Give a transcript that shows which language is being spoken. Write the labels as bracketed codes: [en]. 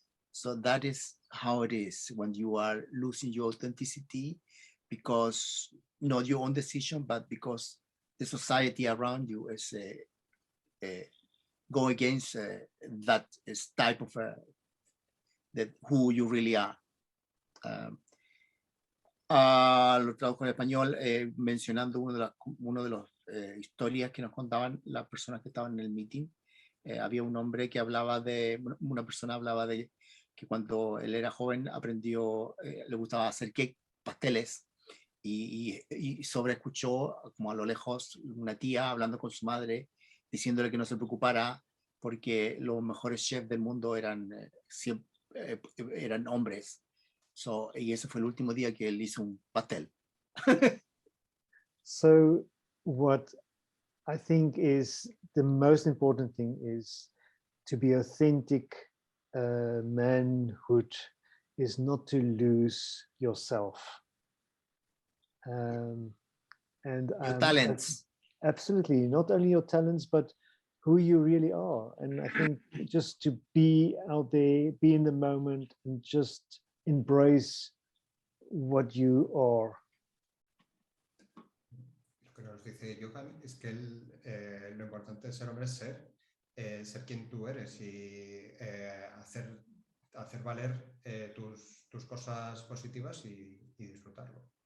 [en] So that is how it is when you are losing your authenticity, because not your own decision, but because the society around you is go against that is type of that who you really are. [es] Lo traduzco en español mencionando uno de los historias que nos contaban las personas que estaban en el meeting. Había un hombre que hablaba una persona hablaba de que cuando él era joven aprendió, le gustaba hacer pasteles, y sobreescuchó como a lo lejos una tía hablando con su madre, diciéndole que no se preocupara porque los mejores chefs del mundo eran hombres. Y ese fue el último día que él hizo un pastel. [en] So what I think is the most important thing is to be authentic. Manhood is not to lose yourself. And your talents. Absolutely, not only your talents, but who you really are. And I think just to be out there, be in the moment, and just embrace what you are. [es] Lo que nos dice Johan es que lo importante de ser hombre es ser quien tú eres y hacer valer tus cosas positivas y disfrutarlo.